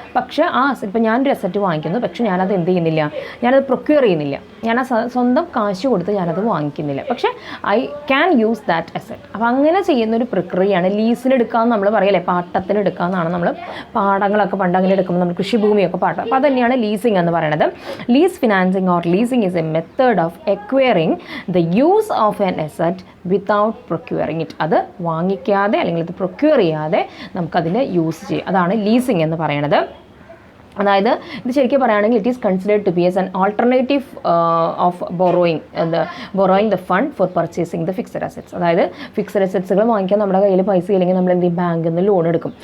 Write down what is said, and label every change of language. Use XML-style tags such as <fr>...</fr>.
<ml>പക്ഷേ ആ അസറ്റ്, ഇപ്പോൾ ഞാനൊരു അസറ്റ് വാങ്ങിക്കുന്നു, പക്ഷേ ഞാനത് എന്ത് ചെയ്യുന്നില്ല, ഞാനത് പ്രൊക്യൂർ ചെയ്യുന്നില്ല, ഞാൻ ആ സ്വന്തം കാശ് കൊടുത്ത് ഞാനത് വാങ്ങിക്കുന്നില്ല, പക്ഷേ</ml> <en>I can use that asset.</en> <ml>അപ്പോൾ അങ്ങനെ ചെയ്യുന്നൊരു പ്രക്രിയയാണ് ലീസിനെടുക്കാമെന്ന് നമ്മൾ പറയല്ലേ, പാട്ടത്തിനെടുക്കാമെന്നാണ് നമ്മൾ പാടങ്ങളൊക്കെ പണ്ട് അങ്ങനെ എടുക്കുമ്പോൾ നമ്മൾ കൃഷിഭൂമിയൊക്കെ പാട്ടം. അപ്പോൾ അതുതന്നെയാണ് ലീസിങ് എന്ന് പറയുന്നത്.</ml> <en>Lease financing or leasing is a method of acquiring the use of an asset without procuring it.</en> <ml>അത് വാങ്ങിക്കാതെ അല്ലെങ്കിൽ ഇത് പ്രൊക്യൂർ ചെയ്യാതെ നമുക്കതിനെ യൂസ് ചെയ്യാം. അതാണ് ലീസിങ് എന്ന് പറയുന്നത്. അതായത് ഇത് ശരിക്കും പറയുകയാണെങ്കിൽ</ml> <en>It is considered to be as an alternative of borrowing the fund for purchasing the fixed assets.</en> <ml>അതായത് ഫിക്സഡ് അസറ്റ്സുകൾ വാങ്ങിക്കാൻ നമ്മുടെ കയ്യിൽ പൈസ ഇല്ലെങ്കിൽ നമ്മൾ എന്ത് ചെയ്യും, ബാങ്കിൽ നിന്ന് ലോൺ എടുക്കും.</ml>